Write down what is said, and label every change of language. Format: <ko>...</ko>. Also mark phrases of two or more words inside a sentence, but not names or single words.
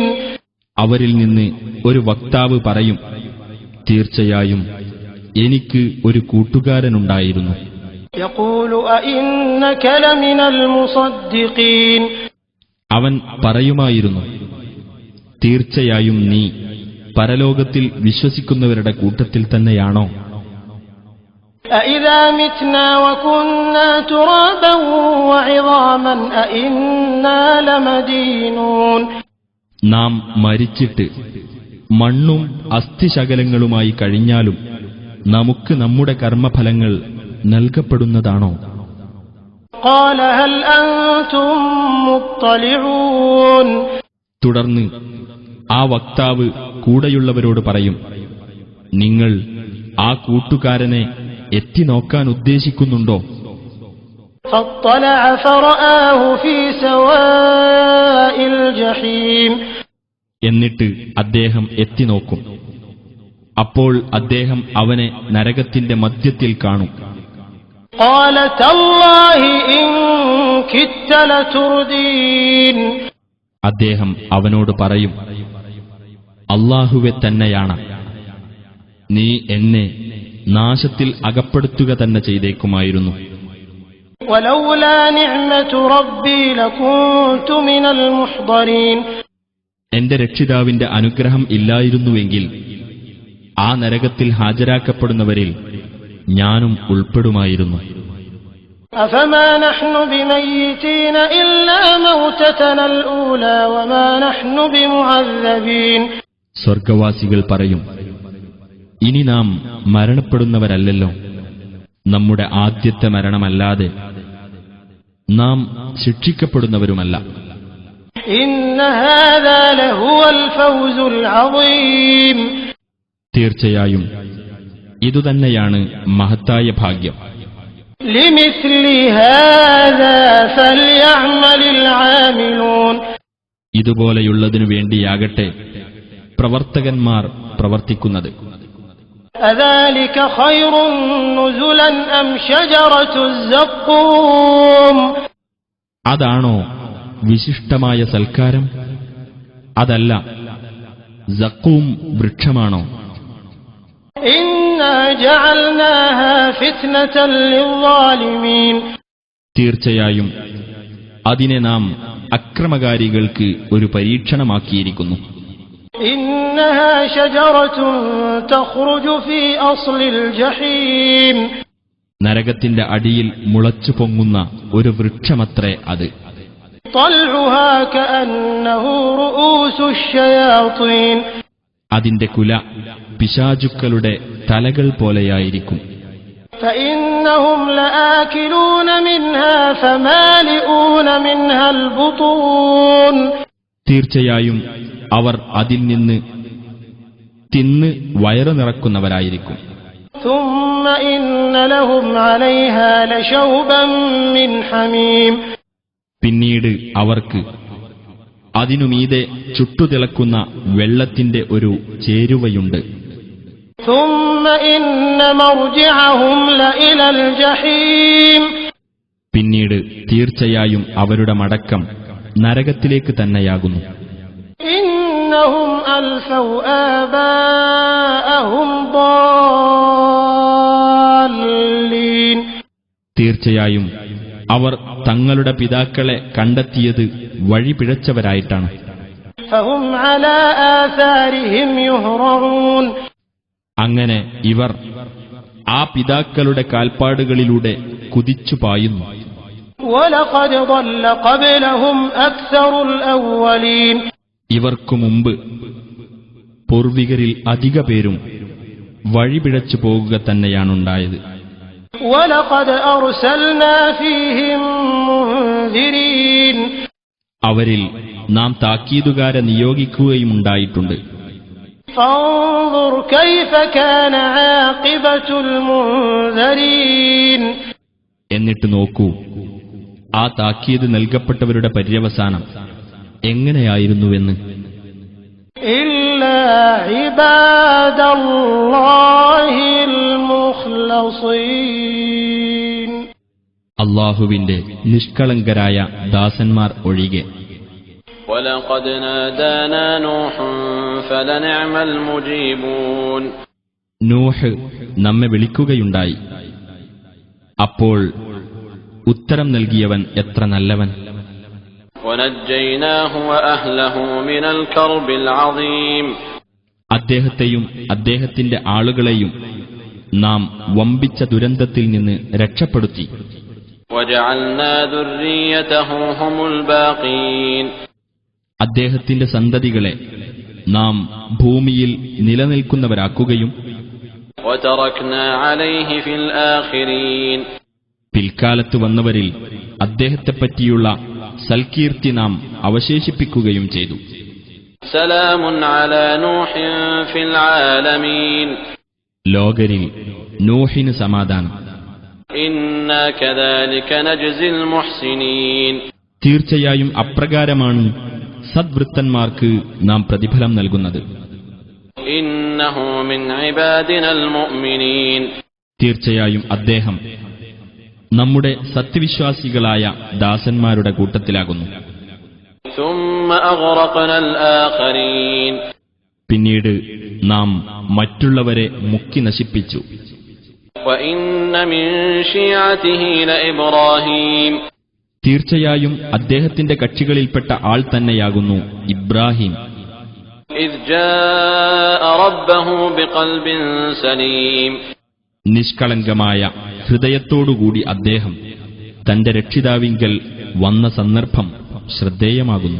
<ml>അവരിൽ നിന്ന് ഒരു വക്താവ് പറയും, തീർച്ചയായും എനിക്ക് ഒരു കൂട്ടുകാരനുണ്ടായിരുന്നു.</ml> <ar>يقول أئنك لمن المصدقين</ar> <ml>അവൻ പറയുമായിരുന്നു, തീർച്ചയായും നീ പരലോകത്തിൽ വിശ്വസിക്കുന്നവരുടെ കൂട്ടത്തിൽ തന്നെയാണോ?</ml> <ar>أإذا متنا وكنا ترابا وعظاما أإنا لمدينون</ar> <ml>നാം മരിച്ചിട്ട് മണ്ണും അസ്ഥിശകലങ്ങളുമായി കഴിഞ്ഞാലും നമുക്ക് നമ്മുടെ കർമ്മഫലങ്ങൾ നൽകപ്പെടുന്നതാണോ?</ml> <ar>قال هل أنتم مطلعون</ar> <ml>തുടർന്ന് ആ വക്താവ് കൂടെയുള്ളവരോട് പറയും, നിങ്ങൾ ആ കൂട്ടുകാരനെ എത്തിനോക്കാൻ ഉദ്ദേശിക്കുന്നുണ്ടോ?</ml> <ar>فاطلع فرآه في سواء الجحيم</ar> <ml>എന്നിട്ട് അദ്ദേഹം എത്തിനോക്കും. അപ്പോൾ അദ്ദേഹം അവനെ നരകത്തിന്റെ മധ്യത്തിൽ കാണും.</ml> <ar>قال تالله إن كدت لتردين</ar> <ml>അദ്ദേഹം അവനോട് പറയും, അല്ലാഹുവെ തന്നെയാണ്, നീ എന്നെ നാശത്തിൽ അകപ്പെടുത്തുക തന്നെ ചെയ്തേക്കുമായിരുന്നു.</ml> <ar>ولولا نعمة ربي لكنت من المحضرين</ar> <ml>എന്റെ രക്ഷിതാവിന്റെ അനുഗ്രഹം ഇല്ലായിരുന്നുവെങ്കിൽ ആ നരകത്തിൽ ഹാജരാക്കപ്പെടുന്നവരിൽ ഞാനും ഉൾപ്പെടുമായിരുന്നു.</ml> <ar>أفما نحن بميتين إلا موتتنا الأولى وما نحن بمعذبين</ar> <ml>സ്വർഗവാസികൾ പറയും, ഇനി നാം മരണപ്പെടുന്നവരല്ലല്ലോ, നമ്മുടെ ആദ്യത്തെ മരണമല്ലാതെ നാം ശിക്ഷിക്കപ്പെടുന്നവരുമല്ല.</ml> <ar>إن هذا لهو الفوز العظيم</ar> <ml>തീർച്ചയായും ഇതുതന്നെയാണ് മഹത്തായ ഭാഗ്യം.</ml> <ar>لمثل هذا فليعمل العاملون</ar> <ml>ഇതുപോലെയുള്ളതിനു വേണ്ടിയാകട്ടെ പ്രവർത്തകന്മാർ പ്രവർത്തിക്കുന്നത്.</ml> <ar>أذلك خير نزلا أم شجرة الزقوم</ar> <ml>അതാണോ വിശിഷ്ടമായ സൽക്കാരം? അതല്ല സഖൂം വൃക്ഷമാണോ?</ml> <ar>إنا جعلناها فتنة للظالمين</ar> <ml>തീർച്ചയായും അതിനെ നാം അക്രമകാരികൾക്ക് ഒരു പരീക്ഷണമാക്കിയിരിക്കുന്നു.</ml> <ar>إنها شجرة تخرج في أصل الجحيم</ar> <ml>നരകത്തിന്റെ അടിയിൽ മുളച്ചു പൊങ്ങുന്ന ഒരു വൃക്ഷമത്രേ അത്.</ml> <ar>طلعها كأنه رؤوس الشياطين</ar> <ml>അതിന്റെ കുല പിശാചുക്കളുടെ തലകൾ പോലെയായിരിക്കും.</ml> <ar>فإنهم لآكلون منها فمالئون منها البطون</ar> <ml>തീർച്ചയായും അവർ അതിൽ നിന്ന് തിന്ന് വയറു നിറക്കുന്നവരായിരിക്കും.</ml> <ar>ثم إن لهم عليها لشوبا من حميم</ar> <ml>പിന്നീട് അവർക്ക് അതിനുമീതെ ചുട്ടുതിളക്കുന്ന വെള്ളത്തിന്റെ ഒരു ചേരുവയുണ്ട്.</ml> <ar>ثم إن مرجعهم لإلى الجحيم</ar> <ml>പിന്നീട് തീർച്ചയായും അവരുടെ മടക്കം നരകത്തിലേക്ക് തന്നെയാകുന്നു.</ml> <ar>إنهم ألفوا آباءهم ضالين</ar> <ml>തീർച്ചയായും അവർ തങ്ങളുടെ പിതാക്കളെ കണ്ടെത്തിയത് വഴി പിഴച്ചവരായിട്ടാണ്.</ml> <ar>فهم على آثارهم يهرعون</ar> <ml>അങ്ങനെ ഇവർ ആ പിതാക്കളുടെ കാൽപ്പാടുകളിലൂടെ കുതിച്ചു പായുന്നു.</ml> <ar>وَلَقَدْ ضَلَّ قَبْلَهُمْ أَكْثَرُ الْأَوَّلِينَ</ar> <ml>ഇവർക്കു മുമ്പ് പൂർവികരിൽ അധിക പേരും വഴിപിഴച്ചു പോകുക തന്നെയാണുണ്ടായത്.</ml> <ar>وَلَقَدْ أَرْسَلْنَا فِيهِمْ مُنذِرِينَ</ar> <ml>അവരിൽ നാം താക്കീതുകാരെ നിയോഗിക്കുകയുമുണ്ടായിട്ടുണ്ട്.</ml> <ar>فانظر كيف كان عاقبة المنذرين</ar> <ml>എന്നിട്ട് നോക്കൂ, ആ താക്കീത് നൽകപ്പെട്ടവരുടെ പര്യവസാനം എങ്ങനെയായിരുന്നുവെന്ന്.</ml> <ar>إلا عباد الله المخلصين</ar> <ml>അല്ലാഹുവിന്റെ നിഷ്കളങ്കരായ ദാസന്മാർ ഒഴികെ.</ml> <ar>وَلَقَدْ نَادَانَا نُوحٌ فَلَنِعْمَ الْمُجِيبُونَ</ar> <ml>നൂഹ് നമ്മെ വിളിക്കുകയുണ്ടായി. അപ്പോൾ ഉത്തരം നൽകിയവൻ എത്ര നല്ലവൻ.</ml> <ar>وَنَجَّيْنَاهُ وَأَهْلَهُ مِنَ الْكَرْبِ الْعَظِيمِ</ar> <ml>അദ്ദേഹത്തെയും അദ്ദേഹത്തിന്റെ ആളുകളെയും നാം വമ്പിച്ച ദുരന്തത്തിൽ നിന്ന് രക്ഷപ്പെടുത്തി.</ml> <ar>وَجَعَلْنَا ذُرِّيَّتَهُ هُمُ الْبَاقِينَ</ar> <ml>അദ്ദേഹത്തിന്റെ സന്തതികളെ നാം ഭൂമിയിൽ നിലനിൽക്കുന്നവരാക്കുകയും</ml> <ar>وَتَرَكْنَا عَلَيْهِ فِي الْآخِرِينَ</ar> <ml>പിൽക്കാലത്ത് വന്നവരിൽ അദ്ദേഹത്തെപ്പറ്റിയുള്ള സൽകീർത്തി നാം അവശേഷിപ്പിക്കുകയും ചെയ്തു.</ml> <ar>سَلَامٌ عَلَى نُوحٍ فِي الْعَالَمِينَ</ar> <ml>ലോകരിൽ നൂഹിന് സമാധാനം.</ml> <ar>إِنَّا كَذَلِكَ نَجْزِي الْمُحْسِنِينَ</ar> <ml>തീർച്ചയായും അപ്രകാരമാണ് സദ്വൃത്തന്മാർക്ക് നാം പ്രതിഫലം നൽകുന്നത്.</ml> <ar>إِنَّهُ مِنْ عِبَادِنَا الْمُؤْمِنِينَ</ar> <ml>തീർച്ചയായും അദ്ദേഹം നമ്മുടെ സത്യവിശ്വാസികളായ ദാസന്മാരുടെ കൂട്ടത്തിലാകുന്നു.</ml> <ar>ثُمَّ أَغْرَقْنَا الْآخَرِينَ</ar> <ml>പിന്നീട് നാം മറ്റുള്ളവരെ മുക്കി നശിപ്പിച്ചു.</ml> <ar>وَإِنَّ مِنْ شِيعَتِهِ لَإِبْرَاهِيمَ</ar> <ml>തീർച്ചയായും അദ്ദേഹത്തിന്റെ കക്ഷികളിൽപ്പെട്ട ആൾ തന്നെയാകുന്നു ഇബ്രാഹിം.</ml> <ar>إِذْ جَاءَ رَبَّهُ بِقَلْبٍ سَلِيمٍ</ar> <ml>നിഷ്കളങ്കമായ ഹൃദയത്തോടുകൂടി അദ്ദേഹം തന്റെ രക്ഷിതാവിങ്കൽ വന്ന സന്ദർഭം ശ്രദ്ധേയമാകുന്നു.</ml>